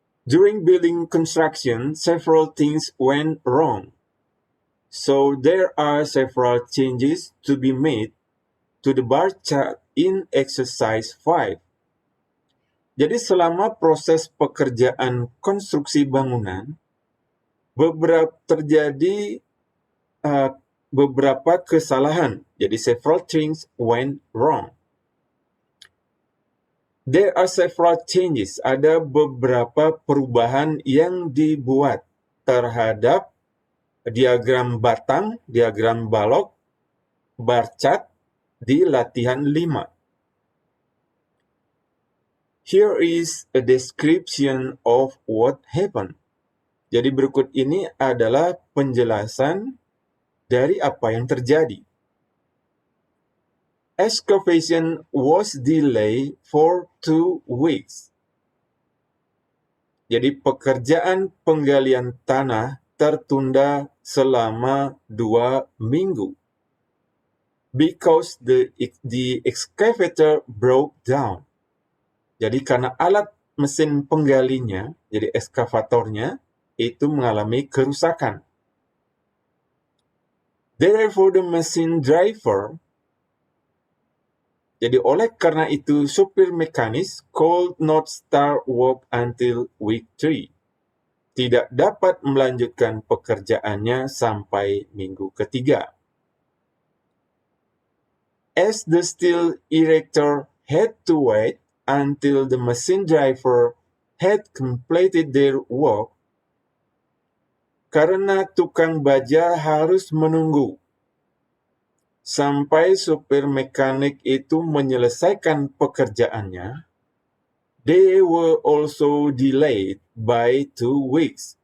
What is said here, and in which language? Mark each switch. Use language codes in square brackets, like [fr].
[en] During building construction, several things went wrong. So there are several changes to be made to the bar chart in exercise 5. [id] Jadi selama proses pekerjaan konstruksi bangunan, terjadi beberapa kesalahan. [en] Jadi several things went wrong. There are several changes. [id] Ada beberapa perubahan yang dibuat terhadap diagram batang, diagram balok, bar chart di latihan 5. [en] Here is a description of what happened. [id] Jadi berikut ini adalah penjelasan dari apa yang terjadi. [en] Excavation was delayed for 2 weeks. [id] Jadi pekerjaan penggalian tanah tertunda selama 2 minggu. [en] Because the excavator broke down. [id] Jadi karena alat mesin penggalinya, jadi ekskavatornya, itu mengalami kerusakan. [en] Therefore the machine driver, [id] jadi oleh karena itu supir mekanis [en] could not start work until week 3. [id] Tidak dapat melanjutkan pekerjaannya sampai minggu ketiga. [en] As the steel erector had to wait until the machine driver had completed their work, [id] karena tukang baja harus menunggu sampai supir mekanik itu menyelesaikan pekerjaannya, [en] they were also delayed by 2 weeks.